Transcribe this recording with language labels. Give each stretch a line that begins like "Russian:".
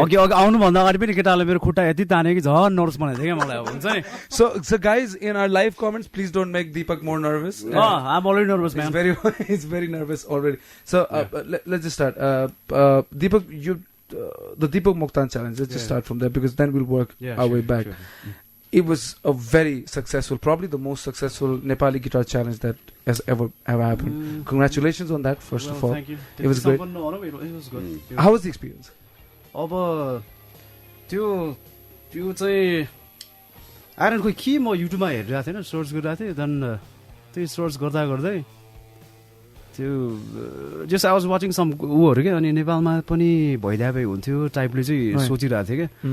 Nepali: Okay, आउनु भन्दा अगाडि पनि केटाले मेरो खुट्टा यति ताने कि झन् नर्भस बनाइदियो क्या मलाई अब हुन्छ नि.
English: So guys, in our live comments, please don't make Deepak more nervous. I'm already nervous, man. He's very nervous already. So let's just start. Deepak, the Deepak Moktan challenge. Let's just start from there, because then we'll work our way back. Sure. It was a very successful, probably the most successful Nepali guitar challenge that has ever happened. Congratulations on that, first of all. Thank you. It was great. It was good. How was the experience?
Nepali: अब त्यो चाहिँ iron खोइ के म युट्युबमा हेरिरहेको थिएँ search गरिरहेको थिएँ. देन त्यही सर्च गर्दै त्यो
English: just I was watching some
Nepali: ऊहरू क्या. अनि नेपालमा पनि भइदिए भए हुन्थ्यो टाइपले चाहिँ सोचिरहेको थिएँ क्या.